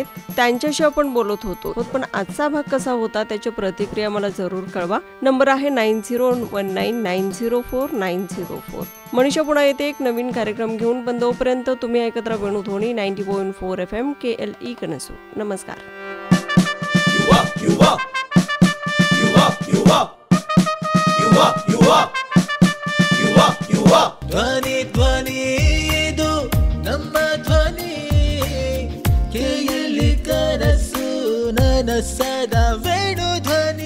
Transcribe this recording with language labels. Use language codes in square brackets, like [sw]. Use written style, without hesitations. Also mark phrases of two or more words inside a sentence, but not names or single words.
[mr] त्यांच्याशी आपण बोलत होतो. पण आजचा भाग कसा होता त्याची प्रतिक्रिया मला जरूर कळवा. नंबर आहे 9019904904. मनीषा पुन्हा येते एक नवीन कार्यक्रम घेऊन. पण तोपर्यंत तुम्ही ऐकत राहा वेणुध्वनी 90.4 FM KLE कनसू. नमस्कार. [kn] ಧ್ವನಿ ಧ್ವನಿ ಇದು ನಮ್ಮ ಧ್ವನಿ, ಕೇಳಿ ಕನಸು ನನಸದ ವೇಣು ಧ್ವನಿ.